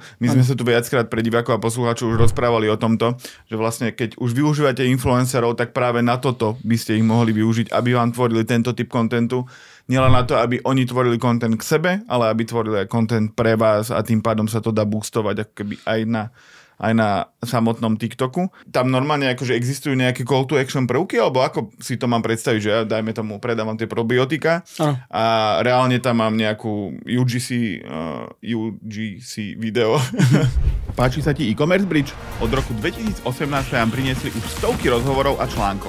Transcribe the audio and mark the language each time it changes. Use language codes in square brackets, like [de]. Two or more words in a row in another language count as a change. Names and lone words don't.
[sk] My sme sa tu viackrát pre divákov a poslucháčov už rozprávali o tomto, že vlastne keď už využívate influencerov, tak práve na toto by ste ich mohli využiť, aby vám tvorili tento typ kontentu. Nielen na to, aby oni tvorili content k sebe, ale aby tvorili aj content pre vás a tým pádom sa to dá boostovať ako keby aj na samotnom TikToku. Tam normálne akože existujú nejaké [en] call to action [sk] prvky, alebo ako si to mám predstaviť, že ja dajme tomu predávam tie probiotika a reálne tam mám nejakú UGC video. Páči sa ti e-commerce bridge? Od roku 2018 sa nám priniesli už stovky rozhovorov a článkov.